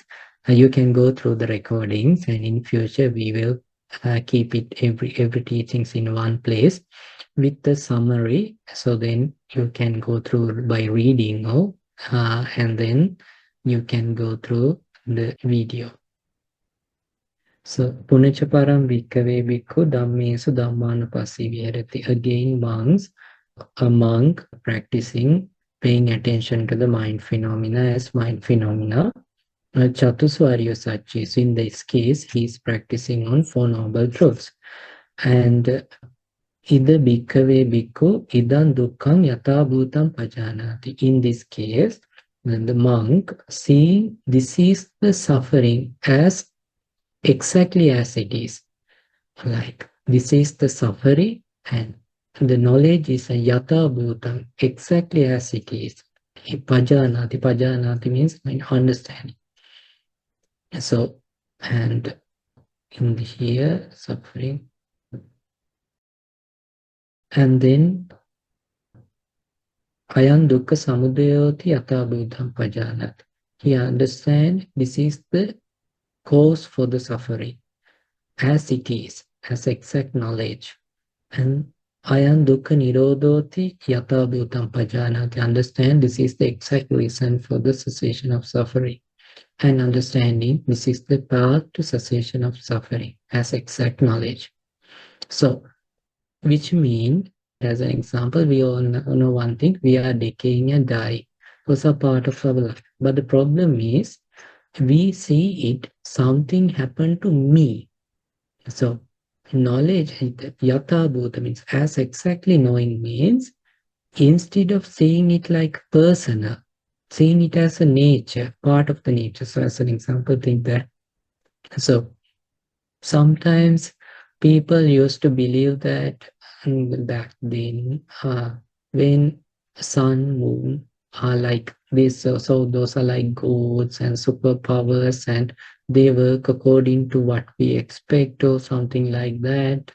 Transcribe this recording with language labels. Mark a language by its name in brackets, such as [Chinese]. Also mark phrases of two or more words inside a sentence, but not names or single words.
[English] You can go through the recordings, and in future we will keep it every teachings in one place with the summary. So then you can go through by reading, and then you can go through the video. So, [Pali] Punecha param bhikkhave bhikkhu dhammesu dhammanupassī viharati. [English] Again, monks, a monk practicing, paying attention to the mind phenomena as mind phenomena. [Pali] Chatusvarya Sachi. [English] So in this case, he is practicing on Four Noble Truths. [Pali] And Ida bhikkhave bhikkhu idam dukkham yatha bhutam pajanati. [English] In this case, the monk seeing this is the suffering as exactly as it is. Like this is the suffering, and the knowledge is a [Pali] yatha bhutam, [English] exactly as it is. [Pali] Pajanati. Pajanati [English] means understanding. So, and in here, suffering. [Pali] And then Ayam dukkha samudayoti yatha bhutam pajanat. [English] He understands this is the cause for the suffering, as it is, as exact knowledge. [Pali] And Ayam dukkha nirodhoti yatha bhutam pajanat. [English] Understand this is the exact reason for the cessation of suffering. And understanding this is the path to cessation of suffering, as exact knowledge. So, which means, as an example, we all know one thing, we are decaying and dying. Those are part of our life. But the problem is, we see it, something happened to me. So, knowledge, [Pali] yatha bhuta [English] means, as exactly knowing means, instead of seeing it like personal, seeing it as a nature, part of the nature. So, as an example, think that. So, sometimes people used to believe that back then, when sun, moon are like this, so those are like gods and superpowers, and they work according to what we expect or something like that.